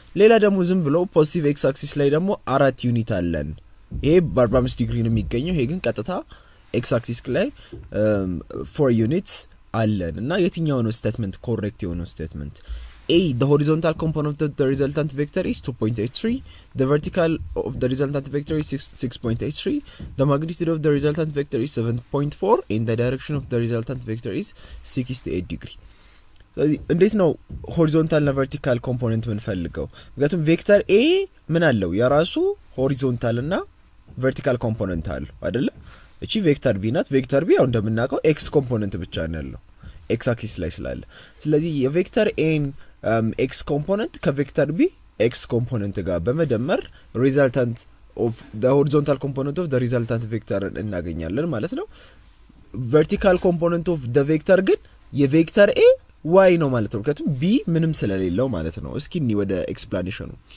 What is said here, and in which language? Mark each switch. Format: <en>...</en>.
<am>ሌላ ደግሞ ዝም ብሎ positive x-axis ላይ ደግሞ 4 ዩኒት አለን። ይሄ በ45 ዲግሪ ነው የሚገኘው። ይሄ ግን ቀጥታ x-axis ላይ 4 units አለን እና የትኛው ነው ስቴትመንት ኮሬክት የሆነው ስቴትመንት?</am> <en>A the horizontal component of the resultant vector is 2.83, the vertical of the resultant vector is 6.83, the magnitude of the resultant vector is 7.4 and the direction of the resultant vector is 68 degree.</en> <am>ስለዚህ እንዴት ነው ሆሪዞንታል እና ቨርቲካል ኮምፖነንት የምንፈልገው? ምክንያቱም ቬክተር ኤ ምን አለው? የራሱ ሆሪዞንታል እና ቨርቲካል ኮምፖነንት አለው አይደለ? እቺ ቬክተር ቢ ናት። ቬክተር ቢ ያው እንደምናውቀው ኤክስ ኮምፖነንት ብቻ ነው ያለው ኤክስ አክሲስ ላይ ስላለ። ስለዚህ የቬክተር ኤን ኤክስ ኮምፖነንት ከቬክተር ቢ ኤክስ ኮምፖነንት ጋር በመደመር</am> <en>ሪዛልታንት ኦፍ ዘ ሆሪዞንታል ኮምፖነንት ኦፍ ዘ ሪዛልታንት ቬክተር</en> <am>እናገኛለን ማለት ነው።</am> <en>ቨርቲካል ኮምፖነንት ኦፍ ዘ ቬክተር</en> <am>ግን የቬክተር ኤ ዋይ ነው ማለት ነው። ምክንያቱም ቢ ምንም ስለሌለው ማለት ነው። እስኪ እኒ ወደ ኤክስፕላኔሽኑ።</am>